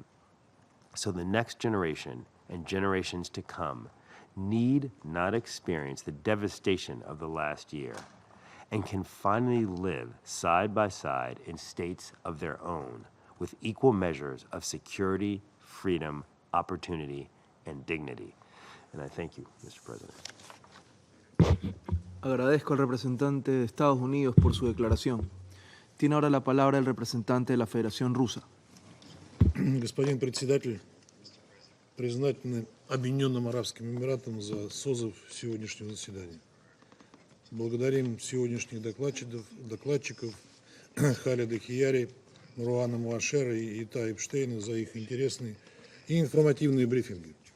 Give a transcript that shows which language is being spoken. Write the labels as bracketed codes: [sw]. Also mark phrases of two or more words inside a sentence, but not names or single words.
[en] So the next generation and generations to come need not experience the devastation of the last year and can finally live side by side in states of their own with equal measures of security, freedom, opportunity, and dignity. And I thank you, Mr. President. [es] Agradezco al representante de Estados Unidos por su declaración. Tiene ahora la palabra el representante de la Federación Rusa. [ru] Господин председатель, признательны Объединенным Арабским Эмиратам за созыв сегодняшнего заседания. Благодарим сегодняшних докладчиков Халида Хияри, Руана Мбашера и Ита Эпштейна за их интересные и информативные брифинги.